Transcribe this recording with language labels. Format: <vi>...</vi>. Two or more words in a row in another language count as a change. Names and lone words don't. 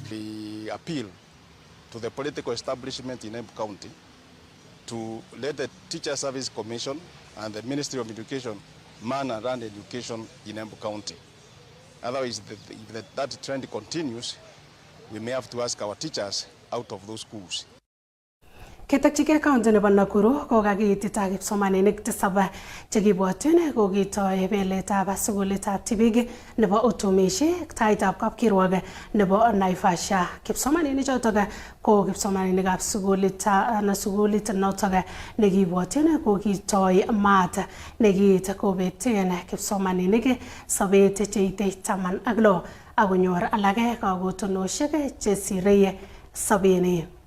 <en>We appeal to the political establishment in Embu County to let the Teacher Service Commission and the Ministry of Education man and run education in Embu County. Otherwise, if that trend continues, we may have to ask our teachers out of those schools.</en> <kln>Ketakchike county nebo Nakuru kokakiitita kipsomaninik 7 chekibwotyin kokitoi beletab sukulitab tibik nebo utumishi taitab kapkirwok nebo Naivasha. Kipsomaninik chotok ko kipsomaninikab sukulit notok nekibwotyin kokitoi maat nekiit kobeten kipsomaninik sobet cheite 16 akonyor alage kakotonoshek chesirei 70.</kln>